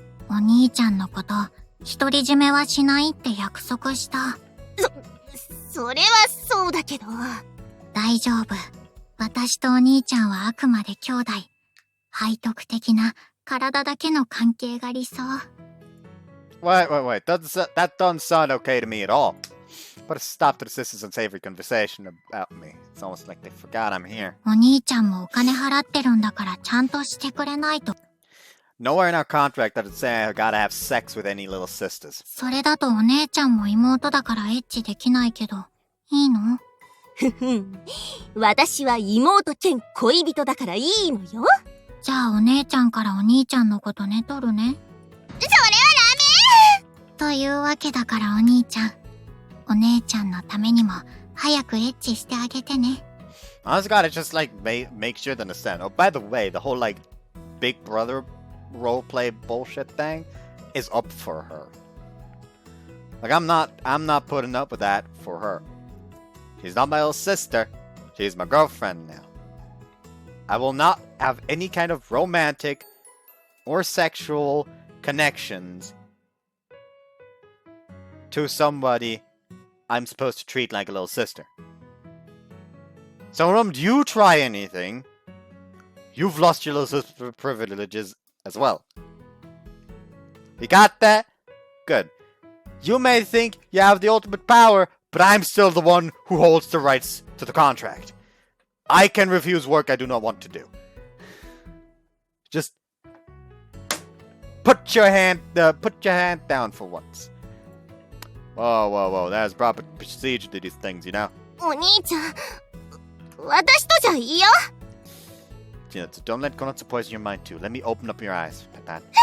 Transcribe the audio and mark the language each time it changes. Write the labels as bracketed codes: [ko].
[ja] お兄ちゃんのこと、独り占めはしないって約束した。それはそうだけど。大丈夫。私とお兄ちゃんはあくまで兄弟。背徳的な体だけの関係が理想。 [en] Wait. That doesn't sound okay to me at all. Put a stop to the sisters' unsavory conversation about me. It's almost like they forgot I'm here. [ja] お兄ちゃんもお金払ってるんだからちゃんとしてくれないと。 [en] Nowhere in our contract does it say I gotta have sex with any little sisters. [ja] それだとお姉ちゃんも妹だからエッチできないけど、いいの？ふふん。私は妹兼恋人だからいいのよ。じゃあお姉ちゃんからお兄ちゃんのことねとるね。それはダメ！というわけだからお兄ちゃん。お姉ちゃんのためにも早くエッチしてあげてね。 [en] I just gotta just like make sure to understand. Oh, by the way, the whole like Big Brother roleplay bullshit thing is up for her. Like I'm not putting up with that for her. She's not my little sister. She's my girlfriend now. I will not have any kind of romantic or sexual connections to somebody I'm supposed to treat like a little sister. So when you try anything, you've lost your little sister privileges as well. You got that? Good. You may think you have the ultimate power, but I'm still the one who holds the rights to the contract. I can refuse work I do not want to do. Just put your hand down for once. Whoa. There's proper procedure to these things, you know? [ja] お兄ちゃん、私とじゃいいよ。 [en] Chinatsu, don't let Konatsu poison your mind too. Let me open up your eyes, Pat.